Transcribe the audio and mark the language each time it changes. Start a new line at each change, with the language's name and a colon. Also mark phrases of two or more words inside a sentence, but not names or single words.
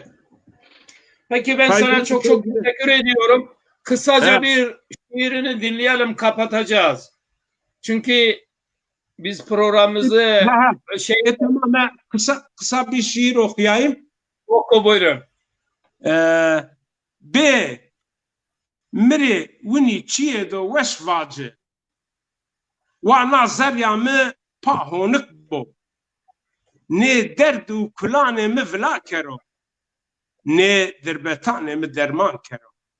Turkish: Peki ben sana çok teşekkür ediyorum. Kısaca bir şiirini dinleyelim, kapatacağız. Çünkü biz programımızı Tamam, kısa bir şiir okuyayım. Oku buyurun.
Zaza: Be miri wini çiye do weş vacı. Wa nazarya mı pahonik bu. Ne derdu kulane mi vla kero. Ne derbetane mi derman kero.